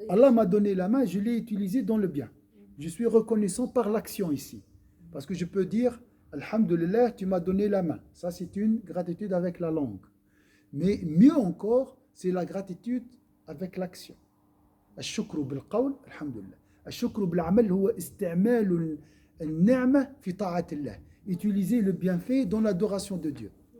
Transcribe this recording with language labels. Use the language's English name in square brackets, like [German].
[French] Allah m'a donné la main, je l'ai utilisée dans le bien. Je suis reconnaissant par l'action ici. Parce que je peux dire, Alhamdulillah, tu m'as donné la main. Ça, c'est une gratitude avec la langue. Mais mieux encore, c'est la gratitude avec l'action. [Arabic] الشكر بالقول الحمد لله. الشكر بالعمل هو استعمال النعمة في طاعة الله. [French] Utiliser le bienfait dans l'adoration de Dieu.